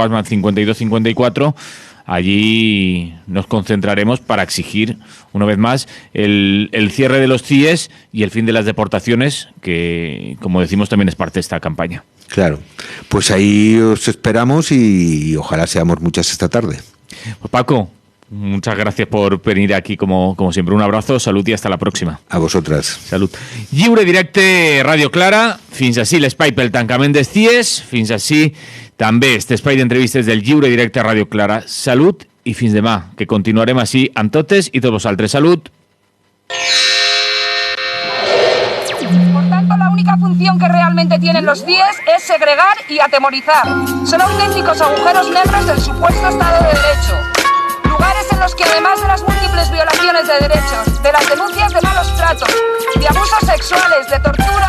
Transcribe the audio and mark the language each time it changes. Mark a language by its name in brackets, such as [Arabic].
[Spanish] Guasman 5254, allí nos concentraremos para exigir, una vez más, el cierre de los CIEs y el fin de las deportaciones, que, como decimos, también es parte de esta campaña. Claro, pues ahí os esperamos y ojalá seamos muchas esta tarde. Pues Paco, muchas gracias por venir aquí, como siempre. Un abrazo, salud i hasta la pròxima. A vosotras. [Catalan] Salut. Lliure directe, Ràdio Clara. Fins ací l'espai pel tancament dels CIEs. Fins ací també este espai d'entrevistes del Lliure directe a Ràdio Clara. Salut i fins demà, que continuarem així amb totes i tots vosaltres. Salut. [Spanish] Por tanto, la única función que realmente tienen los CIEs es segregar y atemorizar. Son auténticos agujeros negros del supuesto Estado de Derecho. Lugares en los que, además de las múltiples violaciones de derechos, de las denuncias de malos tratos, de abusos sexuales, de tortura